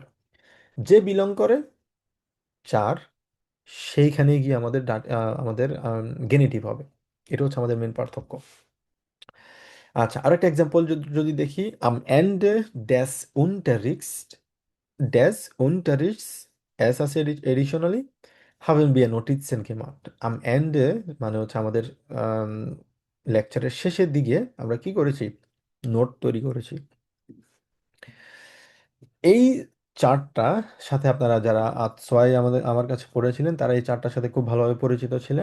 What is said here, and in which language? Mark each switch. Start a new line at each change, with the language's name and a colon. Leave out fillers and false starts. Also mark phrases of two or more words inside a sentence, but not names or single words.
Bangla: যে বিলং করে চার, সেইখানে গিয়ে আমাদের গেনেটিভ হবে। এটা হচ্ছে আমাদের মেন পার্থক্য। আচ্ছা, আরেকটা এক্সাম্পল যদি দেখি,
German: am Ende des
Bangla: unterrichts ড্যাশ unterrichts es আছে এডিশনালি
German: haben wir Notizen gemacht। am Ende
Bangla: মানে হচ্ছে আমাদের লেকচারের শেষের দিকে আমরা কি করেছি, নোট তৈরি করেছি। এই চার্টটা সাথে আপনারা যারা আজ ছয় আমার কাছে পড়েছিলেন তারা এই চার্টটার সাথে খুব ভালোভাবে পরিচিত ছিলেন।